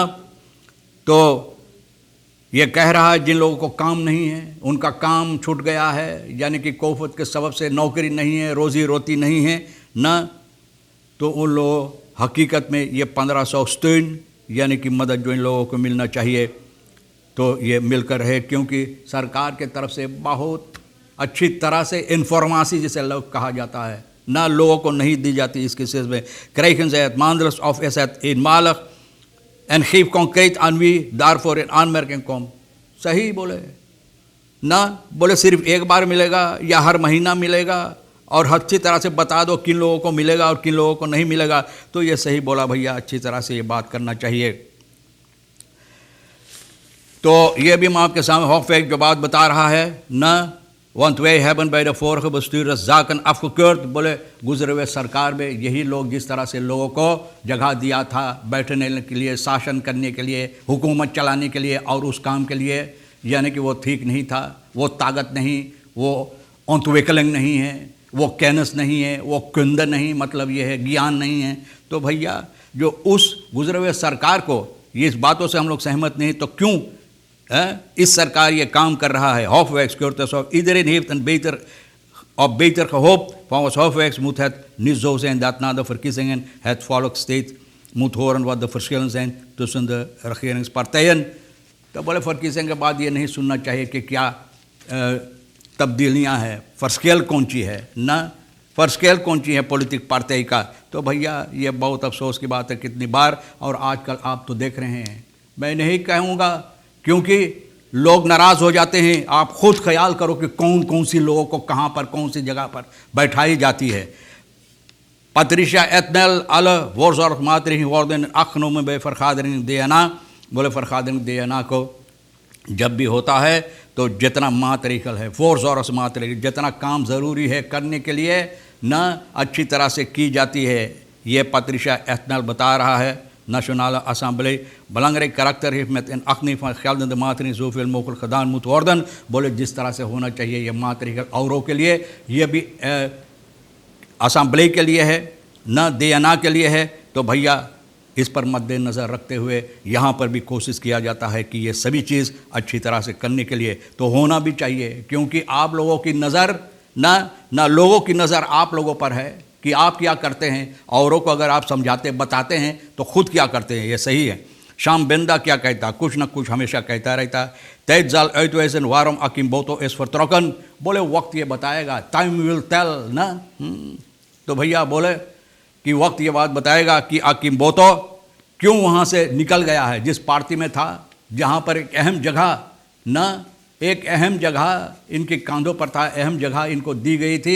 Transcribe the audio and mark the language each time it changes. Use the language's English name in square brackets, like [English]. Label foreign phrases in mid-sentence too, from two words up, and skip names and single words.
[Caribbean Hindustani] तो ये कह रहा है जिन लोगों को काम नहीं है उनका काम छूट गया है, यानी कि कोविड के सबब से नौकरी नहीं है, रोज़ी रोटी नहीं है ना, तो उन लोग हकीकत में ये 1500 steun यानी कि मदद जो इन लोगों को मिलना चाहिए तो ये मिलकर है, क्योंकि सरकार के तरफ से बहुत अच्छी तरह से इंफॉर्मेशन जिसे लोग कहा जाता है ना लोगों को नहीं दी जाती इस केसेस में। [Dutch] krijgen zij het maandelijks of is het eenmalig en geef concreet aan wie daarvoor in aanmerking komt। [Caribbean Hindustani] सही बोले ना, बोले सिर्फ एक बार मिलेगा या हर महीना मिलेगा, और अच्छी तरह से बता दो किन लोगों को मिलेगा और किन लोगों को नहीं मिलेगा। तो ये सही बोला भैया, अच्छी तरह से ये बात करना चाहिए। तो ये भी मैं आपके सामने हॉफवेग जो बात बता रहा है ना, [Dutch] want wij hebben bij de vorige bestuurders zaken afgekeurd। [Caribbean Hindustani] बोले गुजरे हुए सरकार में यही लोग जिस तरह से लोगों को जगह दिया था बैठने के लिए, शासन करने के लिए, हुकूमत चलाने के लिए और उस काम के लिए, यानी कि वो ठीक नहीं था, वो ताकत नहीं, वो ontwikkeling नहीं है, वो कैनस नहीं है, वो कुंद नहीं, मतलब ये है ज्ञान नहीं है। तो भैया जो उस गुजरे हुए सरकार को ये इस बातों से हम लोग सहमत नहीं, तो क्यों इस सरकार ये काम कर रहा है। [Dutch] Hofwijks keurt dus op iedereen heeft een beter gehoopt। Volgens Hofwijks moet het niet zo zijn dat na de verkiezingen het volk steeds moet horen wat de verschillen zijn tussen de regeringspartijen। [Caribbean Hindustani] तो बोले verkiezing के बाद ये नहीं सुनना चाहिए कि क्या तब्दीलियाँ हैं, फर्स्केल कौन सी है ना, फर्स्केल कौन सी है पॉलिटिक पार्टी का। तो भैया ये बहुत अफसोस की बात है कितनी बार, और आजकल आप तो देख रहे हैं। मैं नहीं कहूँगा क्योंकि लोग नाराज़ हो जाते हैं, आप खुद ख्याल करो कि कौन कौन सी लोगों को कहाँ पर कौन सी जगह पर बैठाई जाती है। [Dutch] Patricia Etnel, alle voorzorgsmaatregelen worden afgenomen bij vergadering DNA। [Caribbean Hindustani] बोले vergadering DNA को जब भी होता है तो जितना मात्रिकल है [Dutch] voorzorgs maatregel, [Caribbean Hindustani] जितना काम ज़रूरी है करने के लिए ना अच्छी तरह से की जाती है। ये Patricia Etnel बता रहा है। [Dutch] Nationale Assemblée, belangrijk karakter heeft met in acht nemen van geldende maatregelen zoveel mogelijk gedaan moet worden। [Caribbean Hindustani] बोले जिस तरह से होना चाहिए ये मात्रिकल औरों के लिए, ये भी असम्बली के लिए है ना, DNA के लिए है। तो भैया इस पर मद्देनज़र रखते हुए यहाँ पर भी कोशिश किया जाता है कि ये सभी चीज़ अच्छी तरह से करने के लिए तो होना भी चाहिए, क्योंकि आप लोगों की नज़र ना लोगों की नज़र आप लोगों पर है कि आप क्या करते हैं। औरों को अगर आप समझाते बताते हैं तो खुद क्या करते हैं, ये सही है। शाम बेंदा क्या कहता, कुछ ना कुछ हमेशा कहता रहता। [Dutch] tijd zal uitwijzen waarom Akimboto is vertrokken। [Caribbean Hindustani] बोले वक्त ये बताएगा, [English] time will tell [Caribbean Hindustani] ना। तो भैया बोले कि वक्त ये बात बताएगा कि Akimboto क्यों वहाँ से निकल गया है, जिस पार्टी में था, जहाँ पर एक अहम जगह ना, एक अहम जगह इनके कांधों पर था, अहम जगह इनको दी गई थी।